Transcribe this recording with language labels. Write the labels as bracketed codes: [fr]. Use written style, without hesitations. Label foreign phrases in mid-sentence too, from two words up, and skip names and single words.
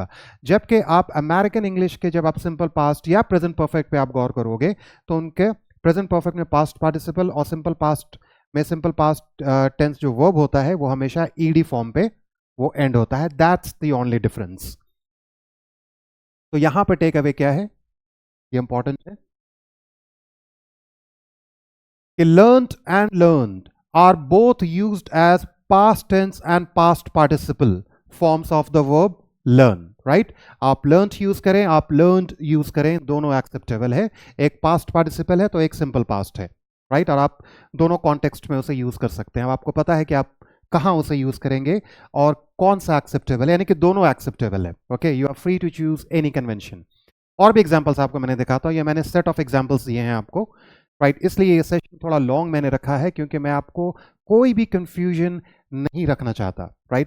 [hi] जबकि आप [en] American English [hi] के जब आप [en] simple past [hi] या [en] present perfect [hi] पे आप गौर करोगे तो उनके [en] present perfect [hi] में [en] past participle [hi] और [en] simple past [hi] में [en] simple past tense [hi] जो वर्ब होता है वो हमेशा [en] ED form [hi] पे वो एंड होता है। [en] that's the only difference. [hi] तो यहां पर [en] take away [hi] क्या है, ये इंपॉर्टेंट है। [en] कि learned and learned are both used as past tense and past participle forms of the verb learn, right? [hi] आप learned यूज करें, आप learned यूज करें, दोनों एक्सेप्टेबल है। एक [en] past participle [hi] है तो एक [en] simple past [hi] है, right? और आप दोनों कॉन्टेक्स्ट में उसे यूज कर सकते हैं। अब आपको पता है कि आप कहाँ उसे यूज करेंगे और कौन सा एक्सेप्टेबल है, यानी कि दोनों एक्सेप्टेबल है। [en] okay, you are free to choose any convention. [hi] और भी एग्जांपल्स आपको मैंने दिखाता हूँ, ये मैंने [en] set of examples [hi] दिए हैं आपको, राइट? इसलिए ये सेशन थोड़ा लॉन्ग मैंने रखा है क्योंकि मैं आपको कोई भी कंफ्यूजन नहीं रखना चाहता, राइट?